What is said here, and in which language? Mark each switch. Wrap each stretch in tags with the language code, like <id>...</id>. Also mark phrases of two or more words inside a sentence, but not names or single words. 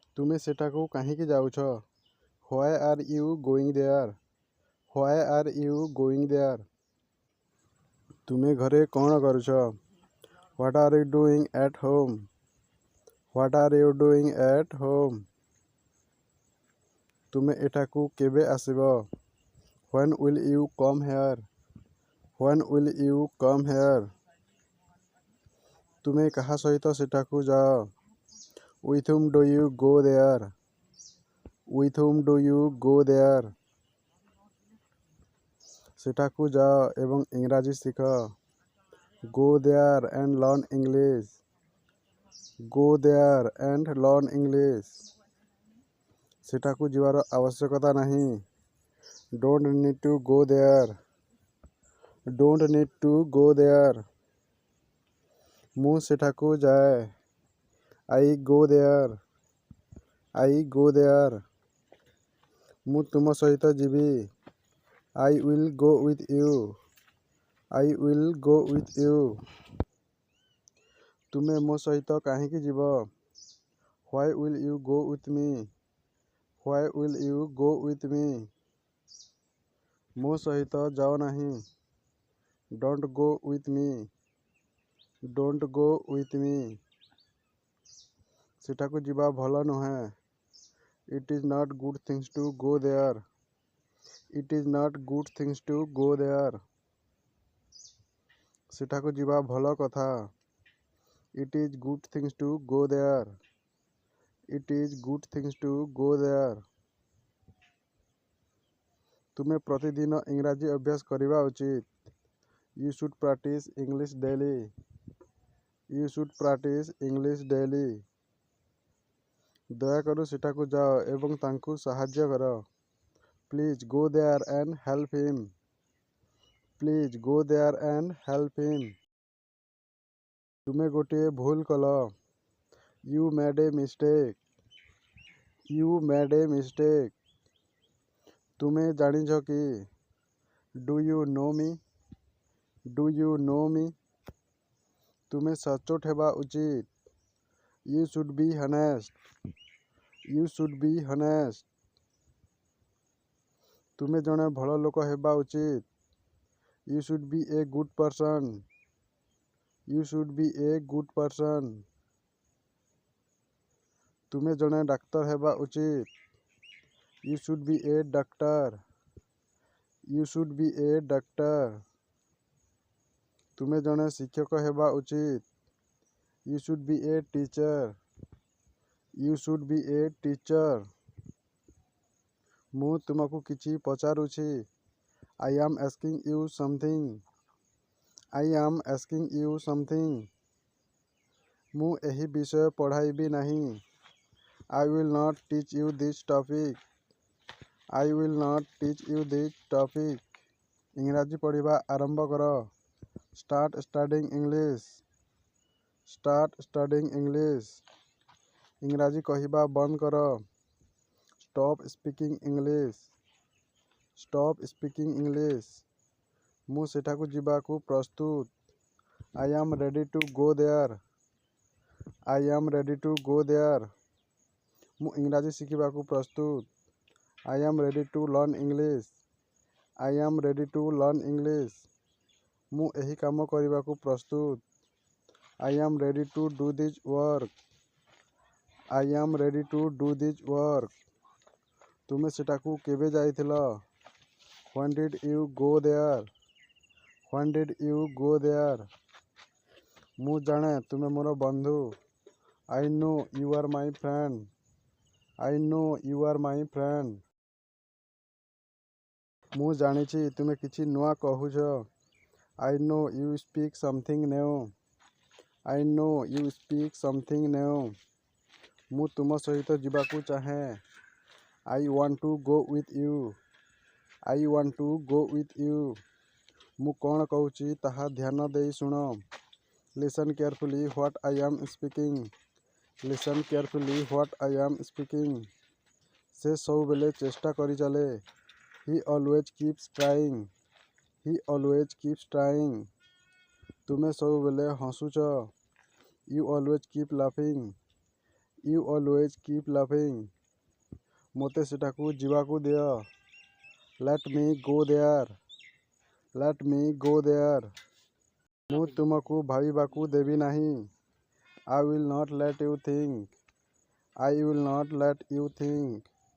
<or>ତୁମେ ସେଠାକୁ କାହିଁକି ଯାଉଛ?</or> <en>Why are you going there? Why are you going there?</en> <or>ତୁମେ ଘରେ କ'ଣ କରୁଛ?</or> <en>What are you doing at home? What are you doing at home?</en> <or>ତୁମେ ଏଠାକୁ କେବେ ଆସିବ?</or> <en>When will you come here? When will you come here?</en> <or>ତୁମେ କାହା ସହିତ ସେଠାକୁ ଯାଅ?</or> <en>With whom do you go there? With whom do you go there?</en> <or>ସେଠାକୁ ଯାଅ ଏବଂ ଇଂରାଜୀ ଶିଖ।</or> <en>Go there and learn English. Go there and learn English.</en> <or>ସେଠାକୁ ଯିବାର ଆବଶ୍ୟକତା ନାହିଁ।</or> <en>Don't need to go there. Don't need to go there.</en> <or>ମୁଁ ସେଠାକୁ ଯାଏ।</or> <en>I go there. I go there.</en> <or>ମୁଁ ତୁମ ସହିତ ଯିବି।</or> <en>I will go with you. I will go with you.</en> <or>ତୁମେ ମୋ ସହିତ କାହିଁକି ଯିବ?</or> <en>Why will you go with me? Why will you go with me?</en> <or>ମୋ ସହିତ ଯାଅ ନାହିଁ।</or> <en>Don't go with me. Don't go with me.</en> <or>ସେଠାକୁ ଯିବା ଭଲ ନୁହେଁ।</or> <en>It is not good things to go there. It is not good things to go there.</en> <or>ସେଠାକୁ ଯିବା ଭଲ କଥା।</or> <en>It is good things to go there. It is good things to go there.</en> <or>ତୁମେ ପ୍ରତିଦିନ ଇଂରାଜୀ ଅଭ୍ୟାସ କରିବା ଉଚିତ।</or> <en>You should practice English daily. You should practice English daily.</en> <or>ଦୟାକରି ସେଠାକୁ ଯାଅ ଏବଂ ତାଙ୍କୁ ସାହାଯ୍ୟ କର।</or> <en>Please go there and help him. Please go there and help him.</en> <or>ତୁମେ ଗୋଟିଏ ଭୁଲ କଲ।</or> <en>You made a mistake. You made a mistake.</en> <or>ତୁମେ ଜାଣିଛ କି?</or> <en>Do you know me? Do you know me?</en> <or>ତୁମେ ସଚ୍ଚୋଟ ହେବା ଉଚିତ।</or> <en>You should be honest. You should be honest.</en> <or>ତୁମେ ଜଣେ ଭଲ ଲୋକ ହେବା ଉଚିତ।</or> <en>You should be a good person. You should be a good person.</en> <or>ତୁମେ ଜଣେ ଡାକ୍ତର ହେବା ଉଚିତ।</or> <en>You should be a doctor. You should be a doctor.</en> <or>ତୁମେ ଜଣେ ଶିକ୍ଷକ ହେବା ଉଚିତ।</or> <en>You should be a teacher. You should be a teacher.</en> <or>ମୁଁ ତୁମକୁ କିଛି ପଚାରୁଛି।</or> <en>I am asking you something. I am asking you something.</en> <or>ମୁଁ ଏହି ବିଷୟ ପଢ଼ାଇବି ନାହିଁ।</or> <en>I will not teach you this topic. I will not teach you this topic.</en> <or>ଇଂରାଜୀ ପଢ଼ିବା ଆରମ୍ଭ କର।</or> <en>Start studying English. Start studying English.</en> <or>ଇଂରାଜୀ କହିବା ବନ୍ଦ କର।</or> <en>Stop speaking English. Stop speaking English.</en> <or>ମୁଁ ସେଠାକୁ ଯିବାକୁ ପ୍ରସ୍ତୁତ।</or> <en>I am ready to go there. I am ready to go there.</en> <or>ମୁଁ ଇଂରାଜୀ ଶିଖିବାକୁ ପ୍ରସ୍ତୁତ।</or> <en>I am ready to learn English. I am ready to learn English.</en> <or>ମୁଁ ଏହି କାମ କରିବାକୁ ପ୍ରସ୍ତୁତ।</or> <en>I am ready to do this work. I am ready to do this work.</en> <or>ତୁମେ ସେଠାକୁ କେବେ ଯାଇଥିଲ?</or> <en>When did you go there? When did you go there?</en> <or>ମୁଁ ଜାଣେ ତୁମେ ମୋର ବନ୍ଧୁ।</or> <en>I know you are my friend. I know you are my friend.</en> <or>ମୁଁ ଜାଣିଛି ତୁମେ କିଛି ନୂଆ କହୁଛ।</or> <en>I know you speak something new. I know you speak something new.</en> <or>ମୁଁ ତୁମ ସହିତ ଯିବାକୁ ଚାହେଁ।</or> <en>I want to go with you. I want to go with you.</en> <or>ମୁଁ କ'ଣ କହୁଛି ତାହା ଧ୍ୟାନ ଦେଇ ଶୁଣ।</or> <en>Listen carefully what I am speaking. Listen carefully what I am speaking.</en> <or>ସେ ସବୁବେଳେ ଚେଷ୍ଟା କରି ଚାଲେ।</or> <en>He always keeps trying. He always keeps trying.</en> <or>ତୁମେ ସବୁବେଳେ ହସୁଛ।</or> <en>You always keep laughing. You always keep laughing.</en> <or>ମୋତେ ସେଠାକୁ ଯିବାକୁ ଦିଅ.</or> <en>Let me go there. Let me go there.</en> <or>ମୁଁ ତୁମକୁ ଭାବିବାକୁ ଦେବି ନାହିଁ.</or> <en>I will not let you think. I will not let you think.</en>